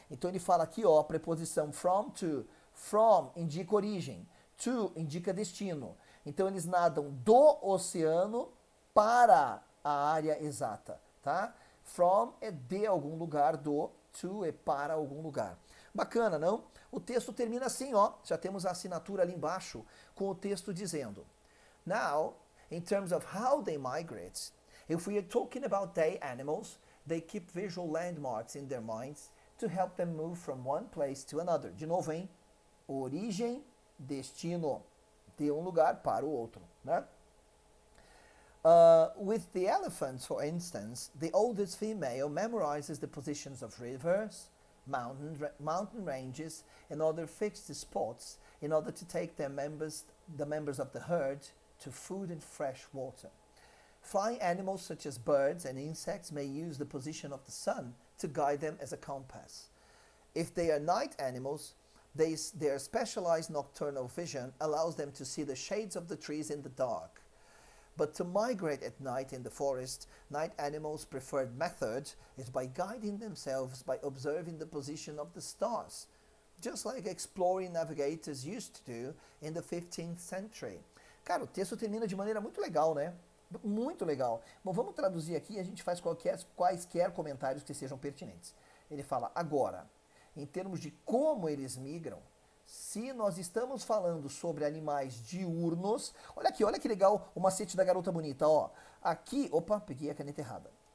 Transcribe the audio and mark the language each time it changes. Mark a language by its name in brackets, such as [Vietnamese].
[Portuguese] Então ele fala aqui, ó, a preposição from, to. From indica origem, to indica destino. Então eles nadam do oceano para a área exata, tá? From é de algum lugar, to é para algum lugar. Bacana, não? O texto termina assim, ó. Já temos a assinatura ali embaixo com o texto dizendo: [English] Now, in terms of how they migrate, if we are talking about day animals, they keep visual landmarks in their minds to help them move from one place to another. [Portuguese] De novo, hein? Origem, destino, de um lugar para o outro, né? [English] With the elephants, for instance, the oldest female memorizes the positions of rivers, mountain ranges, and other fixed spots in order to take the members of the herd to food and fresh water. Flying animals such as birds and insects may use the position of the sun to guide them as a compass. If they are night animals, their specialized nocturnal vision allows them to see the shades of the trees in the dark. But to migrate at night in the forest, night animals' preferred method is by guiding themselves by observing the position of the stars, just like exploring navigators used to do in the 15th century. [Portuguese] Cara, o texto termina de maneira muito legal, né? Muito legal. Bom, vamos traduzir aqui e a gente faz quaisquer comentários que sejam pertinentes. Ele fala, agora, em termos de como eles migram, se nós estamos falando sobre animais diurnos, olha aqui, olha que legal o macete da garota bonita, ó. Aqui, opa, peguei a caneta errada.